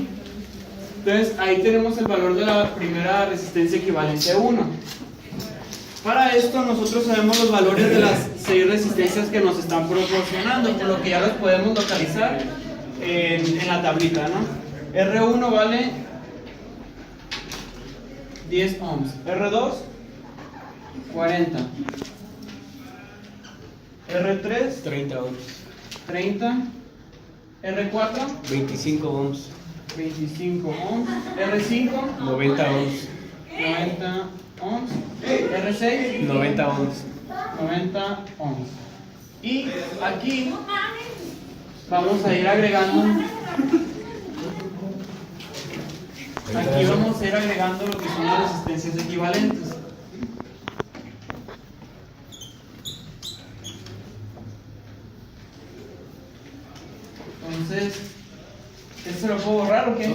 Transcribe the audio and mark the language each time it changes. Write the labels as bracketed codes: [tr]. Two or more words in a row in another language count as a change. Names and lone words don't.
[es] Entonces ahí tenemos el valor de la primera resistencia equivalente 1. Para esto nosotros sabemos los valores de las 6 resistencias que nos están proporcionando, por lo que ya los podemos localizar en la tablita, ¿no? R1 vale 10 ohms, R2 40, R3 30 ohms. 30, R4 25 ohms. 25 ohms, R5 90 ohms. 90 ohms, R6 90 ohms. 90 ohms. Y aquí vamos a ir agregando, aquí vamos a ir agregando lo que son las resistencias equivalentes. Entonces, ¿esto se lo puedo borrar o qué?